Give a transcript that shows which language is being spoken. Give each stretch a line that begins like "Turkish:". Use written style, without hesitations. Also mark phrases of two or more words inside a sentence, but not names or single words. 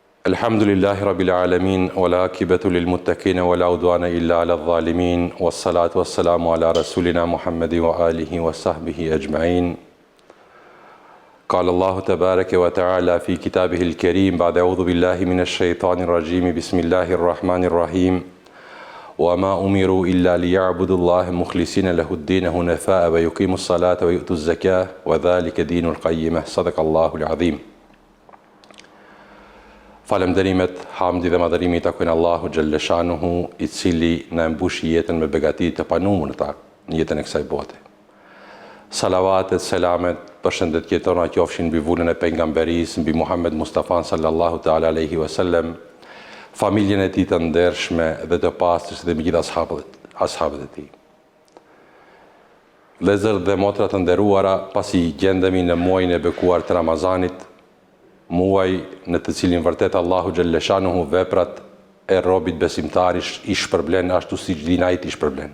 Arabic: الحمد لله رب العالمين، والعاقبة للمتقين، ولا عدوان إلا على الظالمين، والصلاة والسلام على رسولنا محمد وآله وصحبه أجمعين. قال الله تبارك وتعالى في كتابه الكريم، بعد أعوذ بالله من الشيطان الرجيم، بسم الله الرحمن الرحيم. وما أمروا إلا ليعبدوا الله مخلصين له الدين حنفاء ويقيموا الصلاة ويؤتوا الزكاة وذلك دين القيمة. صدق الله العظيم.
Albanian: Falënderimet, hamdi dhe madhërimi i takojnë Allahu Gjellëshanuhu, i cili në mbushi jetën me begati të panumër në jetën e kësaj bote. Salavatet, selamet, përshëndetje tona qofshin mbi vullën e pejgamberis, mbi Muhammed Mustafa
Arabic: صلى الله تعالى عليه وسلم,
Albanian: familjen e tij të ndershme dhe të pastër dhe mbi gjithë ashabët e tij. Vëllezër dhe motra të nderuara, pasi gjendemi në muajin e bekuar të Ramazanit, muaj në të cilin vërtet Allahu Gjellëshanuhu veprat e robit besimtar i shpërblen ashtu si dinajt i shpërblen.